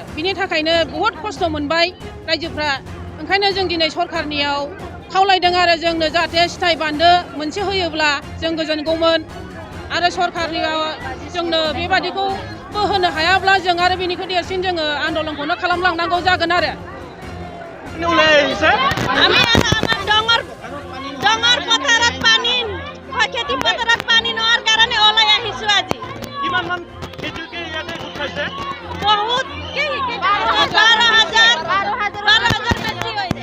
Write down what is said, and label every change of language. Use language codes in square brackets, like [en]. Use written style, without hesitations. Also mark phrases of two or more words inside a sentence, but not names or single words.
[brx] बिनि थाखायनो बहुद खस्थ' मोनबाय रायजोफ्रा। ओंखायनो जों दिनै सरखारनियाव खावलायदों आरो जोंनो जाहाथे सिथाय बान्दो मोनसे होयोब्ला जों गोजोनगौमोन आरो सरखारनियाव जोंनो बेबादिखौ होनो हायाब्ला जों आरो बेनिखौ देरसिन जोङो आन्दलनखौनो खालामलांनांगौ जागोन आरो। [as] আমি আমার ডঙৰ পথাৰত পানী খেতি পথাৰত পানী নোৱাৰ কাৰণে ওলাই আহিছো আজি। কিমান মান খেতিয়কে ইয়াতে গোট খাইছে? বহুত 12,000 বেছি হৈছে।